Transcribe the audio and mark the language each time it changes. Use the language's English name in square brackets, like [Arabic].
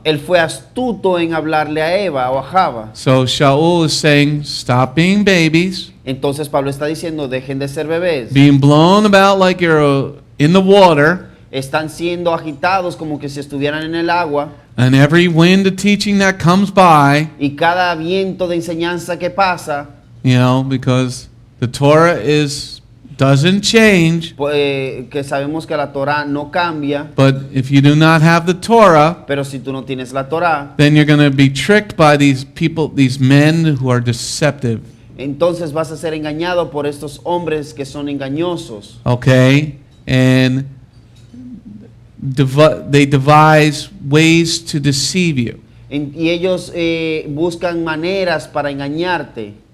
[Spanish] Él fue astuto en hablarle a Eva o a Java. [English] So Sha'ul is saying, stop being babies, [Spanish] Entonces Pablo está diciendo, dejen de ser bebés. [English] being blown about like you're in the water, [Spanish] Están siendo agitados como que si estuvieran en el agua. [English] and every wind of teaching that comes by, [Spanish] Y cada viento de enseñanza que pasa, [English] because the Torah is doesn't change, [Spanish] que sabemos que la Torah no cambia, [English] but if you do not have the Torah, [Spanish] pero si tú no tienes la Torah, [English] then you're going to be tricked by these people, these men who are deceptive. [Spanish] entonces vas a ser engañado por estos hombres que son engañosos. [English] Okay? And they devise ways to deceive you. [Spanish] Y ellos buscan maneras para engañarte.